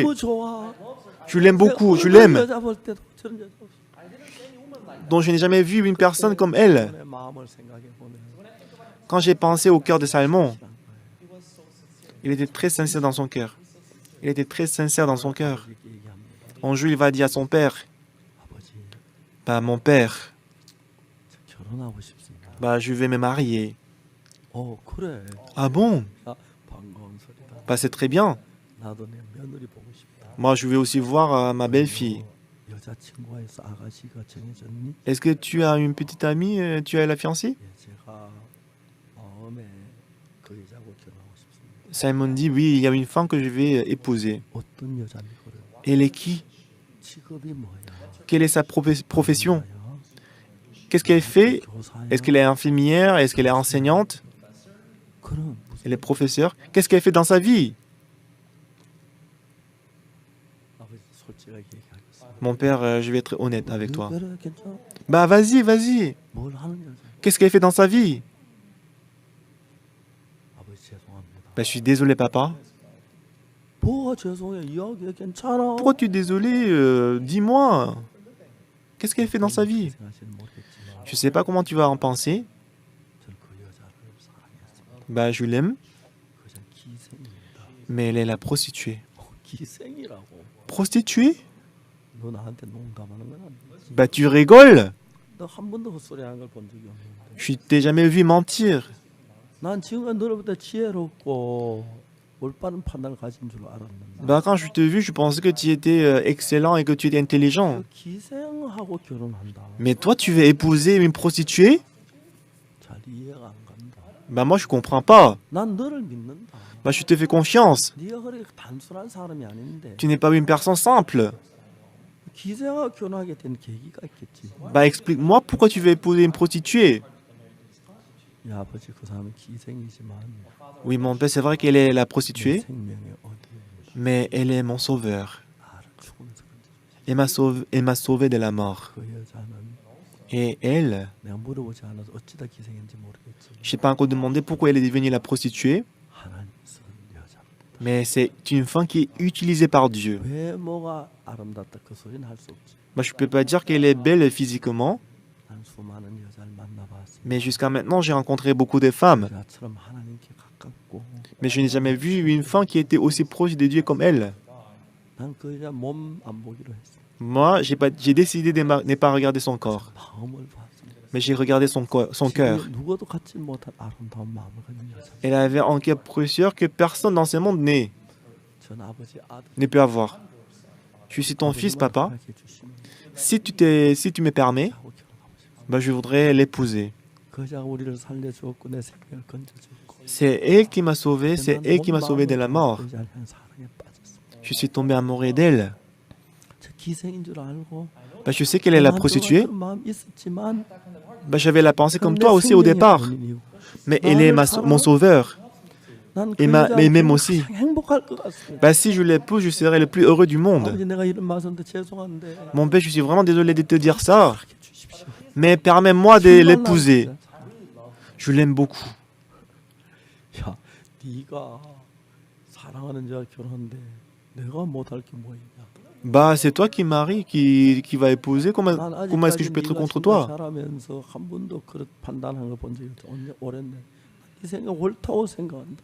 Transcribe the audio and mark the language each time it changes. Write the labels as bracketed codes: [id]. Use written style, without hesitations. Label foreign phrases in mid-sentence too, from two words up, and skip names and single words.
[fr] Tu l'aimes beaucoup, je l'aime. Donc je n'ai jamais vu une personne comme elle. Quand j'ai pensé au cœur de Salmon, il était très sincère dans son cœur. Il était très sincère dans son cœur. Un jour, il va dire à son père, Bah, mon père, [ko] 결혼하고 싶습니다. [fr] bah, je vais me marier. [ko] 그래. [fr] Ah bon? [ko] 반가운 소리다. [fr] Bah, c'est très bien. [ko] 나도 내 며느리 보고 싶다. [fr] Moi, je vais aussi voir ma belle-fille. [ko] 여자친구가 있어 아가씨가 정해졌니? [fr] Est-ce que tu as une petite amie? Tu as la fiancée? [ko] 제가 마음에 그 여자하고 결혼하고 싶습니다. [fr] Simon dit, oui, il y a une femme que je vais épouser. [ko] 어떤 여자니거든? [fr] Elle est qui? [ko] 직업이 뭐야? [fr] Quelle est sa profession? Qu'est-ce qu'elle fait? Est-ce qu'elle est infirmière? Est-ce qu'elle est enseignante? [ko] 그럼 [fr] Elle est professeure? Qu'est-ce qu'elle fait dans sa vie? [ko] 아버지 솔직하게 얘기하겠습니다. [fr] Mon père, je vais être honnête avec toi. [ko] 그래 괜찮아. [fr] Bah vas-y, vas-y. [ko] 뭘 하는 여자? [fr] Qu'est-ce qu'elle fait dans sa vie? [ko] 아버지 죄송합니다. [fr] Bah je suis désolé, papa. [ko] 뭐가 죄송해? 이야기해 괜찮아. [fr] Pourquoi tu es désolé? Dis-moi. Qu'est-ce qu'elle fait dans sa vie? [ko] 생각하시는 모르겠지만 [fr] Je sais pas comment tu vas en penser. [ko] 저는 그 여자를 사랑했습니다. [fr] Bah je l'aime, [ko] 그 여자 기생입니다. [fr] mais elle est la prostituée. [ko] 기생이라고. [fr] Prostituée? [ko] 너 나한테 농담하는 건 아니지? [fr] Bah tu rigoles. [ko] 너 한 번도 헛소리 하는 걸 본 적이 없는데. [fr] Je t'ai jamais vu mentir. [ko] 난 지금까지 너로부터 지혜롭고 올바른 판단을 가진 줄 알았는데. [fr] Bah quand je t'ai vu, je pensais que tu étais excellent et que tu étais intelligent. [ko] 그 기생하고 결혼한다. [fr] Mais toi, tu veux épouser une prostituée? [ko] 잘 이해가 안 간다. [fr] Bah moi, je comprends pas. [ko] 난 너를 믿는다. [fr] Bah je te fais confiance. [ko] 네가 그렇게 단순한 사람이 아닌데. [fr] Tu n'es pas une personne simple. [ko] 기생하고 결혼하게 된 계기가 있겠지. [fr] Bah explique-moi pourquoi tu veux épouser une prostituée. [ko] 야 아버지 그 사람은 기생이지만 [fr] Oui, mon père, c'est vrai qu'elle est la [ko] 내 [fr] prostituée, [ko] 생명의 어디 [fr] mais elle est mon sauveur. [ko] 나를 죽으면서 건져. [fr] Elle m'a sauvé de la mort. [ko] 그 여자는 [fr] Et elle, [ko] 내가 물어보지 않아서 어찌다 기생인지 모르겠지. [fr] je n'ai pas encore demandé pourquoi elle est devenue la prostituée, [ko] 하나님 쓰는 여자. [fr] mais c'est une femme qui est utilisée par Dieu. [ko] 외모가 아름답다 그 소리는 할 수 없지. [fr] Moi, je ne peux pas dire qu'elle est belle physiquement, [ko] 난 수많은 여자를 만나봤어. [fr] mais jusqu'à maintenant, j'ai rencontré beaucoup de femmes. [ko] 여자처럼 하나님께 가깝고 [fr] Mais je n'ai jamais vu une femme qui était aussi proche de Dieu comme elle. [ko] 난 그 여자 몸 안 보기로 했어. [fr] Moi, j'ai décidé de ne pas regarder son corps, [ko] 마음을 봤습니다. [fr] mais j'ai regardé son cœur. [ko] 누구도 갖지 못한 아름다운 마음을 가진 여자. [fr] Elle avait un cœur précieux que personne dans ce monde [ko] 전 아버지 아들 [fr] ne peut avoir. Je suis ton fils, papa. [ko] 허락해 주시면 [fr] Si tu me permets, [ko] 하고 결혼하고 싶어. [fr] bah, je voudrais l'épouser. [ko] 그 여자가 우리를 살려주었고 내 생명을 건져줬고. [fr] C'est elle qui m'a sauvé, c'est [ko] 난 [fr] elle qui m'a [ko] 온 [fr] sauvé de la [ko] 마음으로 [fr] mort. [ko] 그 여자를 향해 사랑에 빠졌어. [fr] Je suis tombé amoureux d'elle. [ko] 저 기생인 줄 알고. [fr] Bah, je sais qu'elle est la prostituée. [ko] 그런 마음 있었지만 [fr] Bah, j'avais la pensée comme [ko] 내 [fr] toi aussi au [ko] 생명의 [fr] départ. [ko] 원인이고. [fr] Mais elle est mon sauveur. [ko] 난 [fr] Et [ko] 그 [fr] ma- [ko] 여자를 [fr] et même [ko] 보고 [fr] aussi. [ko] 가장 행복할 것 같습니다. [fr] Bah, si je l'épouse, je serai le plus heureux du monde. [ko] 아버지 내가 이런 말씀도 죄송한데 [fr] Mon père, je suis vraiment désolé de te dire ça. [ko] 허락해 주십시오. [fr] Mais permets-moi de [ko] 정말 [fr] l'épouser. [ko] 나 진짜 [fr] Je l'aime beaucoup. [ko] 야, 네가 사랑하는 자와 결혼한데 내가 못할 게 뭐 있냐? [fr] Bah, c'est toi qui marie, qui va épouser. Comment est-ce que je peux être contre toi? [ko] 살아면서 한 번도 그런 판단한 거 본 적이 없어. 오랜데 네 생각 옳다고 생각한다.